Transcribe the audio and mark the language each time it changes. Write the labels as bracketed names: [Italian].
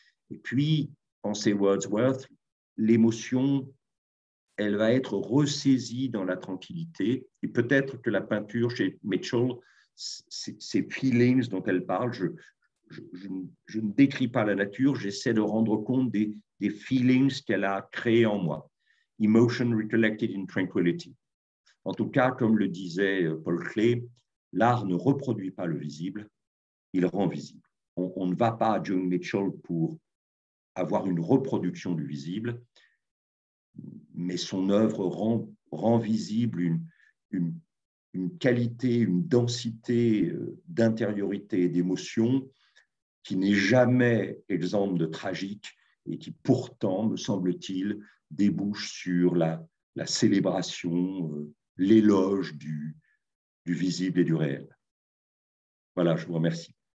[French] Et puis, pensez Wordsworth, l'émotion, elle va être ressaisie dans la tranquillité. Et peut-être que la peinture chez Mitchell, ces feelings dont elle parle, je ne décris pas la nature, j'essaie de rendre compte des feelings qu'elle a créés en moi. [English] Emotion recollected in tranquility. [French] En tout cas, comme le disait Paul Klee, l'art ne reproduit pas le visible, il rend visible. On ne va pas à Joni Mitchell pour avoir une reproduction du visible, mais son œuvre rend visible une qualité, une densité d'intériorité et d'émotion qui n'est jamais exempte de tragique et qui pourtant, me semble-t-il, débouche sur la célébration, l'éloge du visible et du réel. Voilà, je vous remercie.